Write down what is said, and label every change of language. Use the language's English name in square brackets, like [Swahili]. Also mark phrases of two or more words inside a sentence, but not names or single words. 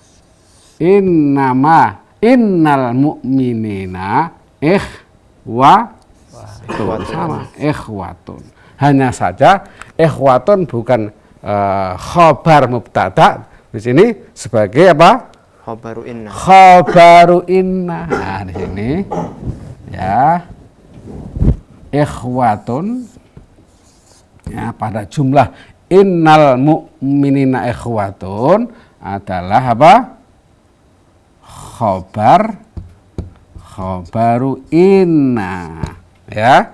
[Arabic] إن المؤمنين إخوة, sama ikhwatun. [Indonesian] Hanya saja ikhwatun bukan [Arabic] خبر مبتدأ [Indonesian] di sini sebagai apa? [Arabic] خبر إن. خبر إن. [Indonesian] Nah, di sini ya ikhwatun ya pada jumlah [Arabic] إن المؤمنين إخوة [Indonesian] adalah apa? [Arabic] خبر إن ya.